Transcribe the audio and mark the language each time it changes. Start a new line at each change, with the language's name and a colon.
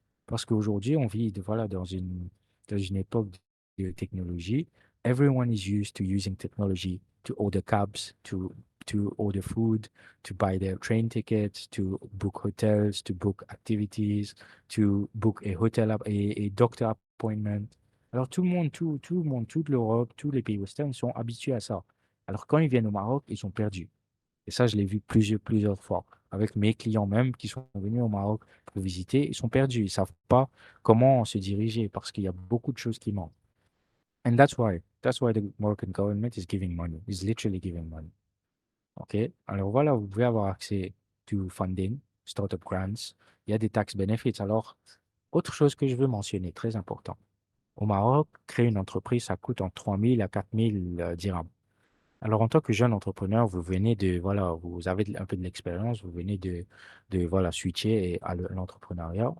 French: Parce qu'aujourd'hui, on vit voilà, dans une époque de technologie.
English: Everyone is used to using technology to order cabs, to order food, to buy their train tickets, to book hotels, to book activities, to book a doctor appointment.
French: Alors tout le monde, toute l'Europe, tous les pays westerns sont habitués à ça. Alors quand ils viennent au Maroc, ils sont perdus. Et ça, je l'ai vu plusieurs fois. Avec mes clients même qui sont venus au Maroc pour visiter, ils sont perdus. Ils ne savent pas comment se diriger parce qu'il y a beaucoup de choses qui manquent.
English: And that's why the Moroccan government is giving money, is literally giving money. OK?
French: Alors voilà, vous pouvez avoir accès
English: to funding, startup grants,
French: il y a des tax benefits. Alors, autre chose que je veux mentionner, très important. Au Maroc, créer une entreprise, ça coûte entre 3 000 à 4 000 dirhams. Alors, en tant que jeune entrepreneur, vous venez de, voilà, vous avez un peu de l'expérience, vous venez voilà, switcher à l'entrepreneuriat.